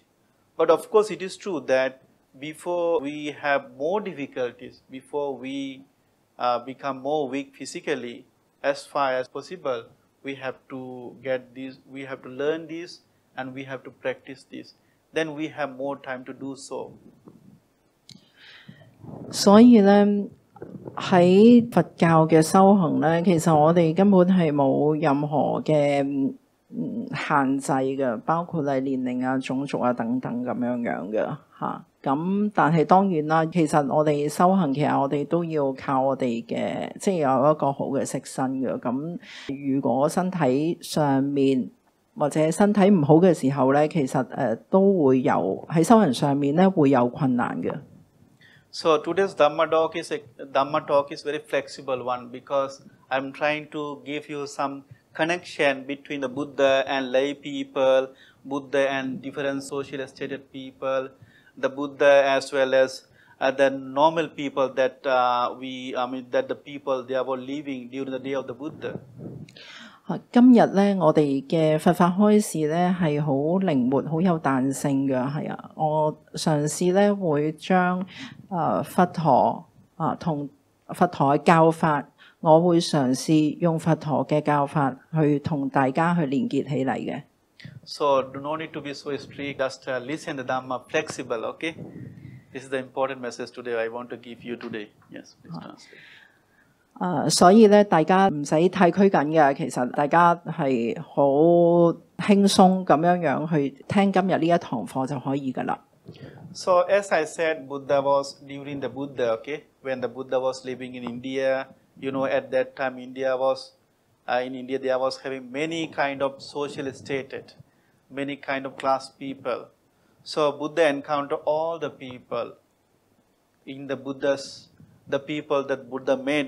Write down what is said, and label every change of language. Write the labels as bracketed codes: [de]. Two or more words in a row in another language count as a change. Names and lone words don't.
[en] But of course, it is true that before we have more difficulties, before we become more weak physically, as far as possible, we have to get this, we have to learn this, and we have to practice this. Then we have more time to do so. [yue] 所以咧，喺佛教嘅修行咧，其實我哋根本係冇任何嘅限制嘅，包括係年齡啊、種族啊等等咁樣嘅嚇。咁但係當然啦，其實我哋修行，其實我哋都要靠我哋嘅，即係有一個好嘅色身嘅。咁如果身體上面或者身體唔好嘅時候咧，其實都會有喺修行上面咧會有困難嘅。 [en] So today's Dhamma talk is very flexible one, because I'm trying to give you some connection between the Buddha and lay people, Buddha and different social status people, the Buddha as well as the normal people that that the people they were living during the day of the Buddha. [yue] 今日咧，我哋嘅佛法開示咧係好靈活、好有彈性嘅，係啊！我嘗試咧會將佛陀同佛陀嘅教法，我會嘗試用佛陀嘅教法去同大家去連結起嚟嘅。 [en] So do not need to be so strict. Just listen the Dhamma, flexible. Okay, this is the important message today. I want to give you today. Yes, please translate. [yue] 所以咧，大家唔使太拘謹嘅，其實大家係好輕鬆咁樣去聽今日呢一堂課就可以㗎啦。 [en] So as I said, Buddha was during the Buddha, okay, when the Buddha was living in India, at that time India was in India there was having many kind of social status, many kind of class people. So Buddha encountered all the people in the people that Buddha met.